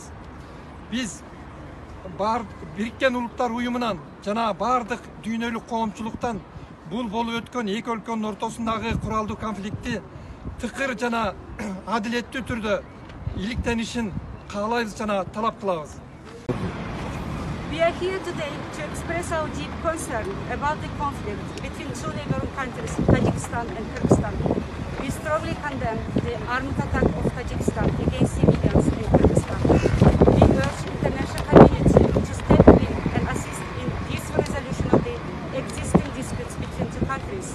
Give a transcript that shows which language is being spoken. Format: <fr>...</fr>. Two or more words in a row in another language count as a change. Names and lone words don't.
<ky>Биз Бириккен Улуттар уюмунан жана бардык дүйнөлүк коомчулуктан бул болуп өткөн эки өлкөнүн ортосундагы куралдуу конфликтти тыкыр жана адилеттүү түрдө иликтенишин каалайбыз жана талап кылабыз.</ky> <en>We are here today to express our deep concern about the conflict between two neighboring countries, Tajikistan and Kyrgyzstan. We strongly condemn the armed attack of Tajikistan against civilians in Kyrgyzstan. We urge the international community to step in and assist in peaceful resolution of the existing disputes between two countries.</en>